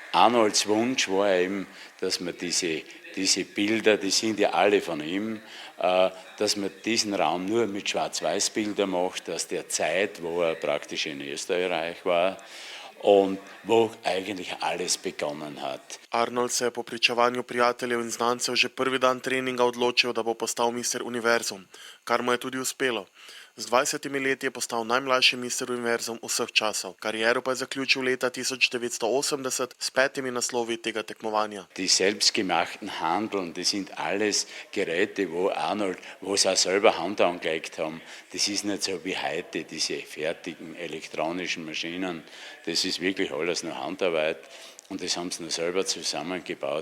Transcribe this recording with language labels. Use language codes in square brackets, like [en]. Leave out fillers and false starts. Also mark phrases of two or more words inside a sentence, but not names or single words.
[de] Arnolds Wunsch war eben, dass man diese Bilder, die sind ja alle von ihm, dass man diesen Raum nur mit Schwarz-Weiß-Bildern macht, aus der Zeit, wo er praktisch in Österreich war und wo eigentlich alles begonnen hat. [sl] Arnold se je po pričevanju prijateljev in znancev že prvi dan treninga odločil, da bo postal mister univerzum, kar mu je tudi uspelo. Z 20 leti je postal najmlajši mister univerzum vseh časov. Kariero pa je zaključil leta 1980 s 5 naslovi tega tekmovanja. [de] Die selbstgemachten Handeln, das sind alles Geräte, wo sie auch selber Hand angelegt haben. Das ist nicht so wie heute, diese fertigen elektronischen Maschinen. Das ist wirklich alles nur Handarbeit. Und das haben sie noch selber zusammengebaut.